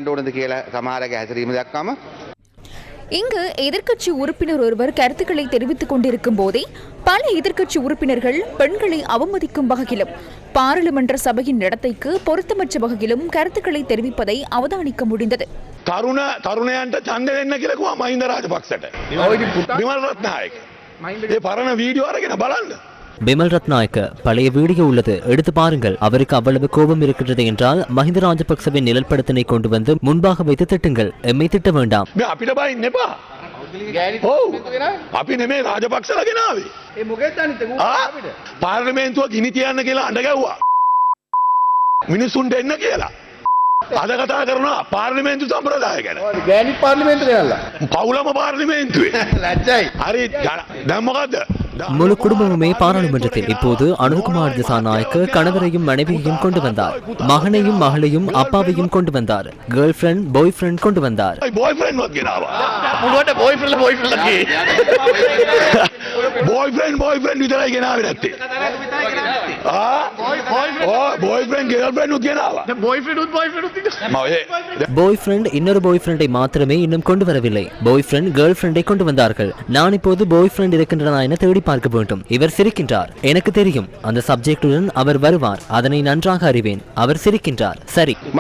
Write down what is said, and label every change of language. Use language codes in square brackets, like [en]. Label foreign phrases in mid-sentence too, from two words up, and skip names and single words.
[ta] இங்கு எதிர்க்கட்சி உறுப்பினர் ஒருவர் கருத்துக்களை தெரிவித்துக் கொண்டிருக்கும் போதே பல எதிர்க்கட்சி உறுப்பினர்கள் பெண்களை அவமதிக்கும் வகையிலும் பாராளுமன்ற சபையின் நடத்தைக்கு பொருத்தமற்ற வகையிலும் கருத்துக்களை தெரிவிப்பதை அவதானிக்க முடிந்தது. [si] තරුණයන්ට ඡන්ද දෙන්න කියලා කිව්වා මහින්ද රාජපක්ෂට. විමල් රත්නායක. ඒ පරණ වීඩියෝ අරගෙන බලන්න. [ta] பிமல் ரத்நாயக்க பழைய வீடியோ உள்ளது, எடுத்து பாருங்கள். அவருக்கு அவ்வளவு கோபம் இருக்கின்றது என்றால் மஹிந்த ராஜபக்சவின் நிழற்படத்தினை கொண்டு வந்து முன்பாக வைத்து திட்டுங்கள். எம்மை திட்ட வேண்டாம். [si] අපිට බයින්න එපා. ඔව්. අපි නෙමේ රාජපක්ෂලා ගෙනාවේ. ඒ මොකේද අනිත් පාර්ලිමේන්තුව ගිනි තියන්න කියලා අඬ ගැව්වා. මිනිසුන්ට එන්න කියලා. අද කතා කරනවා පාර්ලිමේන්තු සම්ප්‍රදාය ගැන. ගෑනි පාර්ලිමේන්තුව ගෙනල්ලා. පවුලම පාර්ලිමේන්තුවේ. ලැජ්ජයි. හරි දැන් මොකද්ද? [ta] முழு குடும்பமுமே பாராளுமன்றத்தில். இப்போது அனுர்குமார் திசாநாயக்க கணவரையும் மனைவியையும் கொண்டு வந்தார். மகனையும் மகளையும் அப்பாவையும் கொண்டு வந்தார். [en] girl friend boy friend [ta] கொண்டு வந்தார். [en] boy friend [si] විතරයි ගෙනාවේ නැත්තේ. [en] boy friend girl friend [si] උත් ගෙනාවා. [en] boy friend [ta] இன்னொரு [en] boy friend [ta] மாத்திரமே இன்னும் கொண்டு வரவில்லை. [en] boy friend girl friend [ta] கொண்டு வந்தார்கள். நான் இப்போது [en] boy friend [ta] இருக்கின்றனா என தேடி பார்க்க வேண்டும். இவர் சிரிக்கின்றார். எனக்கு தெரியும் அந்த சப்ஜெக்டுடன் அவர் வருவார். அதனை நன்றாக அறிவேன். அவர் சிரிக்கின்றார். சரி,